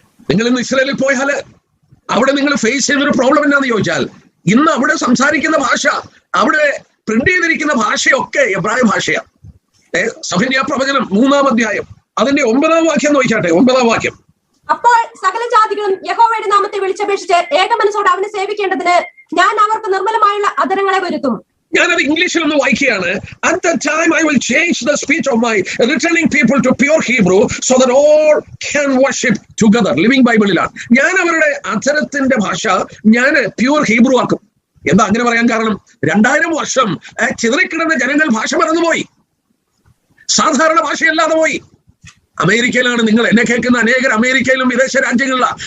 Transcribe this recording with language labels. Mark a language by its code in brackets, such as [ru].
[ml] നിങ്ങൾ ഇന്ന് ഇസ്രായേലിൽ പോയാൽ അവിടെ നിങ്ങൾ ഫേസ് ചെയ്യുന്നൊരു പ്രോബ്ലം എന്നാന്ന് ചോദിച്ചാൽ, ഇന്ന് അവിടെ സംസാരിക്കുന്ന ഭാഷ, അവിടെ പ്രിന്റ് ചെയ്തിരിക്കുന്ന ഭാഷയൊക്കെ എബ്രായ ഭാഷയാണ്. സഫന്യ പ്രവചനം 3-ാം അധ്യായം അതിന്റെ 9-ാം വാക്യം നോക്കിയാട്ടെ. 9-ാം വാക്യം. അപ്പോൾ സകല ജാതികളും യഹോവയുടെ നാമത്തെ വിളിച്ചപേക്ഷിച്ച് ഏക മനസ്സോടെ അവനെ സേവിക്കേണ്ടതിന് ഞാൻ അവർക്ക് നിർമ്മലമായുള്ള അധരങ്ങളെ വരുത്തും. ഞാനത് ഇംഗ്ലീഷിൽ ഒന്ന് വായിക്കുകയാണ്. [en] At that time I will change the speech of my returning people to pure Hebrew so that all can worship together. [ml] Living ബൈബിളിലാണ്. ഞാൻ അവരുടെ അധരത്തിന്റെ ഭാഷ ഞാൻ പ്യൂർ ഹീബ്രു ആക്കും. എന്താ അങ്ങനെ പറയാൻ കാരണം? 2000 വർഷം ചിതറിക്കിടന്ന ജനങ്ങൾ ഭാഷ മറന്നുപോയി, സാധാരണ ഭാഷയല്ലാതെ പോയി. അമേരിക്കയിലാണ് നിങ്ങൾ എന്നെ കേൾക്കുന്ന അനേകർ, അമേരിക്കയിലും വിദേശ രാജ്യങ്ങളിലാണ്.